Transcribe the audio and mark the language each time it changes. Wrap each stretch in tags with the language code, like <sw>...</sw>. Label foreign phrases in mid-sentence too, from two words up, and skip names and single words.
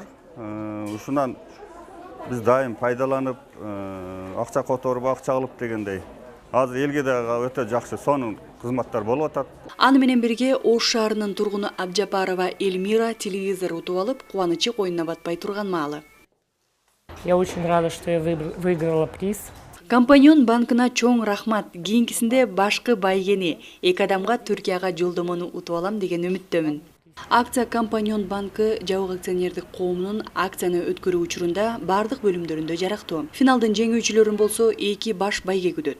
<ky>Ушунан биз дайым пайдаланып, акча которуп, акча алып дегендей. Азыр элге дагы өтө жакшы сонун кызматтар болуп атат. Аны менен бирге Ош шаарынын тургуну Абжапарова Эльмира телевизор утуп алып, кубанычы коюнуна батпай турган маалы.</ky> <ru>Я очень рада, что я выиграла приз.</ru> <ky>Компаньон банкына чоң рахмат. Кийинкисинде башкы байгени, эки адамга Түркияга жолдомону утуп алам деген үмүттөмүн. Акция Компаньон банкы жабык акционердик коомунун акцияны өткөрүү учурунда бардык бөлүмдөрүндө жарактуу. Финалдын жеңүүчүлөрүн болсо 2 баш байге күтөт.</ky>